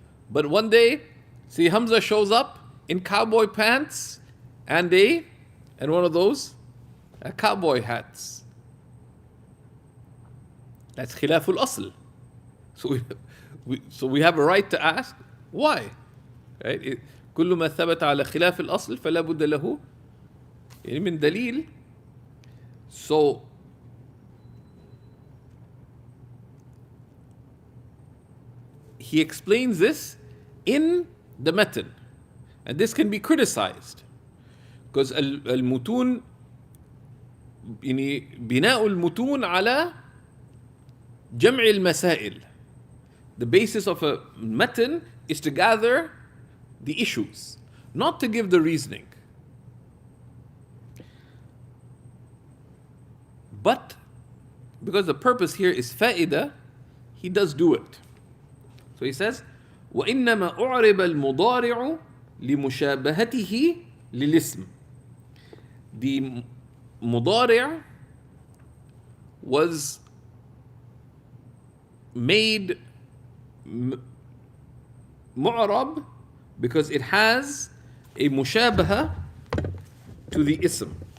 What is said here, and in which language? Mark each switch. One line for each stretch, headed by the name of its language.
English: But one day, see, Hamza shows up in cowboy pants and one of those cowboy hats. That's khilaful asl. So we have a right to ask why. Right?
Arabic: كل ما ثبت على خلاف الأصل فلا بد له من دليل.
English: So he explains this in the matan, and this can be criticized because
Arabic: المتون بناء المتون على جمع المسائل.
English: The basis of a matan is to gather the issues, not to give the reasoning. But because the purpose here is fa'idah, he does do it. So he says,
Arabic: وَإِنَّمَا أُعْرِبَ الْمُضَارِعُ لِمُشَابَهَتِهِ لِلْإِسْمِ.
English: The mudari' was made mu'rab because it has a mushabaha to the ism.